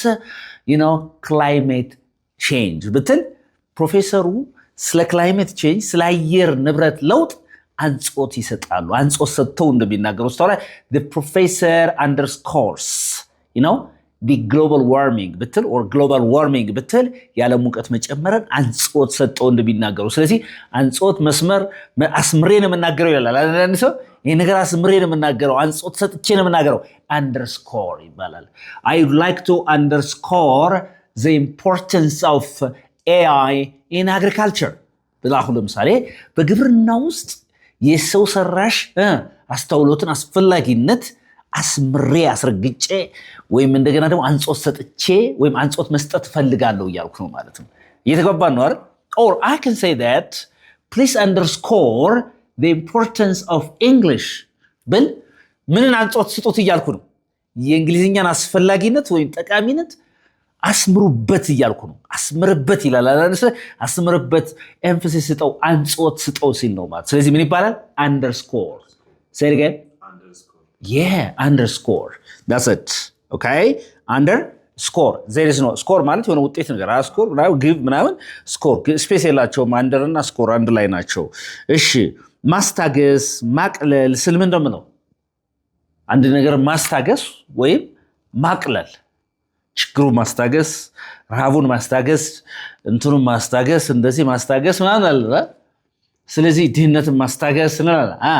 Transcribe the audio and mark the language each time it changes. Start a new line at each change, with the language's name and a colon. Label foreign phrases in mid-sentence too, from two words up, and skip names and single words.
English: climate change
Amharic: ብትል ፕሮፌሰሩ ስለ
English: climate change
Amharic: ስለ አየር ንብረት ለውጥ አንጾት ይሰጣሉ አንጾት ሰጥተው እንደሚናገሩ ስታውላ
English: the professor underscores the global warming
Amharic: ብትል
English: or global warming
Amharic: ብትል የዓለም ሙቀት መጨመርን አንጾት ሰጥተው እንደሚናገሩ ስለዚህ አንጾት መስመር አስምሬ ነው የምናገረው ይላል አንድ ሰው ይሄ ነገር አስምሬ ነው የምናገረው አንጾት ሰጥቼ ነው የምናገረው underscore ይባላል
English: I would like to underscore the importance of AI in agriculture
Amharic: ብላሁ ለምሳሌ በግብርና ውስጥ የሰው ሰራሽ አስተውሎትን አስፈላጊነት አስምሬ አስረግጬ ወይም እንደገና ደግሞ አንጾት ሰጥቼ ወይም አንጾት መስጠት ፈልጋለሁ እያልኩ ነው ማለት ነው እየተገባን ነው አይደል
English: or I can say that please underscore the importance of English
Amharic: ብል ምንን አንጾት ስጡት እያልኩ ነው የእንግሊዝኛን አስፈላጊነት ወይም ጠቃሚነት አስምሩበት እያልኩ ነው። አስምርበት ይላል። አስምርበት፣ ኤምፋሲስ ስጠው፣ አንጾት ስጠው ሲል ነው ማለት። ስለዚህ ምን ይባላል?
English: አንደርስኮር። say it again. አንደርስኮር that's it. okay underscore there is no score
Amharic: ማለት የሆነ ውጤት ነገር ስኮር ምናምን ግብ ምናምን ስኮር ስፔስ የላቸውም። አንደር እና ስኮር አንድ ላይ ናቸው። እሺ ማስታገስ ማቅለል ስል ምን እንደምነው አንድ ነገር ማስታገስ ወይም ማቅለል፣ ችግሩን ማስታገስ፣ ረሃቡን ማስታገስ፣ እንትኑን ማስታገስ፣ እንደዚህ ማስታገስ ምናምን አለ። ስለዚህ ድህነትን ማስታገስ እንላለን።